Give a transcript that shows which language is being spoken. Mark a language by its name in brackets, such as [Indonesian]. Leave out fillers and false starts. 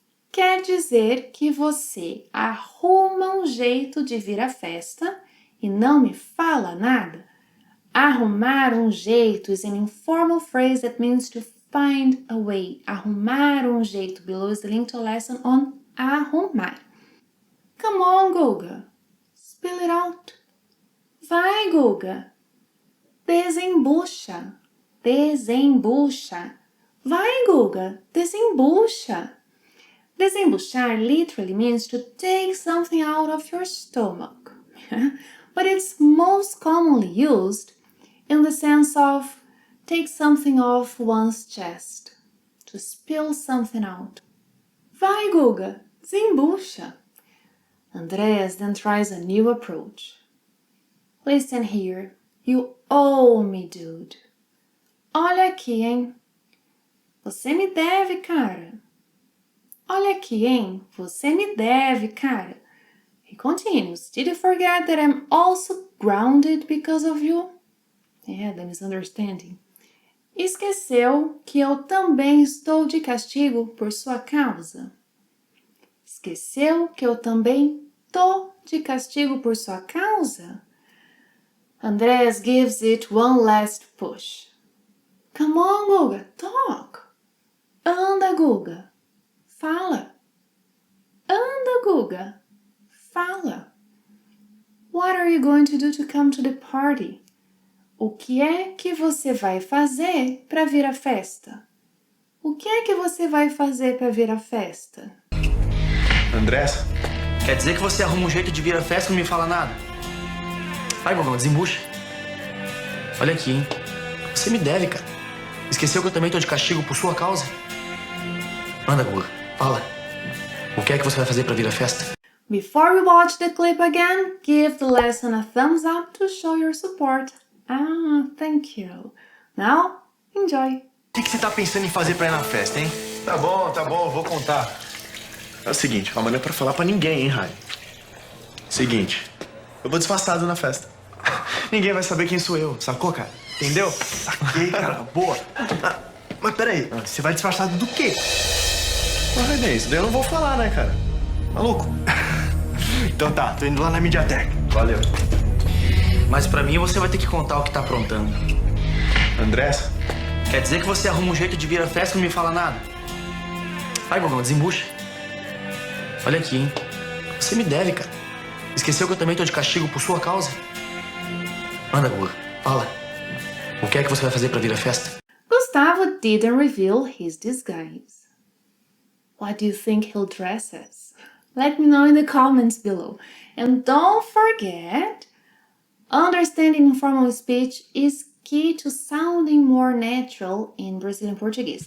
[Portuguese] Quer dizer que você arruma um jeito de vir à festa e não me fala nada? [English] Arrumar um jeito is an informal phrase that means to find a way. Arrumar um jeito. Below is the link to a lesson on arrumar. Come on, Guga. Spill it out. [Portuguese] Vai, Guga. Desembucha. Desembucha. Vai, Guga. Desembucha. [English] Desembuchar literally means to take something out of your stomach. But it's most commonly used in the sense of take something off one's chest. To spill something out. [Portuguese] Vai, Guga. Desembucha. [English] Andreas then tries a new approach. Listen here. You owe me, dude. [Portuguese] Olha aqui, hein? Você me deve, cara. Olha aqui, hein? Você me deve, cara. [English] He continues. Did you forget that I'm also grounded because of you? Yeah, the misunderstanding. [Portuguese] Esqueceu que eu também estou de castigo por sua causa? Esqueceu que eu também tô de castigo por sua causa? [English] Andreas gives it one last push. [Portuguese] Come on, Guga, talk. Anda, Guga. Fala. Anda, Guga. Fala. [English] What are you going to do to come to the party? [Portuguese] O que é que você vai fazer para vir à festa? O que é que você vai fazer para vir à festa? Andressa, Quer dizer que você arruma um jeito de vir à festa e não me fala nada? Vai, Gogão, desembucha. Olha aqui, hein? Você me deve, cara. Esqueceu que eu também tô de castigo por sua causa? Anda, Guga, fala. O que é que você vai fazer pra vir à festa? [English] Before we watch the clip again, give the lesson a thumbs up to show your support. Ah, thank you. Now, enjoy. [Portuguese] O que você tá pensando em fazer pra ir na festa, hein? tá bom, eu vou contar. É o seguinte, calma, não é pra falar pra ninguém, hein, Rai? Seguinte, eu vou disfarçado na festa. Ninguém vai saber quem sou eu, sacou, cara? Entendeu? Saquei, cara. Boa. Mas peraí, você vai disfarçado do quê? Mas, René, isso daí eu não vou falar, né, cara? Maluco? Então tá, tô indo lá na Mediatek. Valeu. Mas pra mim você vai ter que contar o que tá aprontando. Andressa, Quer dizer que você arruma um jeito de vir à festa e não me fala nada? Vai, Gogão, desembucha. Olha aqui, hein? Você me deve, cara. Esqueceu que eu também tô de castigo por sua causa? Anda, Guga, fala. O que é que você vai fazer pra vir à festa? [English] Gustavo didn't reveal his disguise. What do you think he'll dress as? Let me know in the comments below. And don't forget, understanding informal speech is key to sounding more natural in Brazilian Portuguese.